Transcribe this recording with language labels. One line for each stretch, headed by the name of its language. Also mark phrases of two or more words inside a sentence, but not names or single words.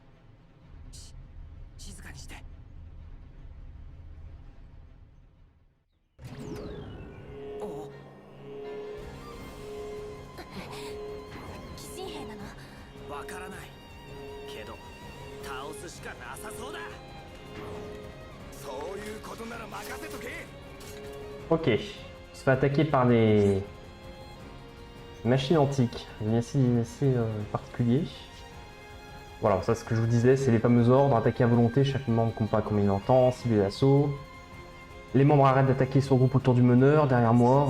Japanese: 静かにして。おお、寄進兵なの？わからないけど倒すしかなさそうだ。そういうことなら任せとけ。
French: Ok, on se fait attaquer par des machines antiques, assez particuliers. Voilà, ça c'est ce que je vous disais, c'est les fameux ordres, attaquer à volonté, chaque membre combat comme il entend, cibler l'assaut. Les membres arrêtent d'attaquer sur groupe autour du meneur, derrière moi.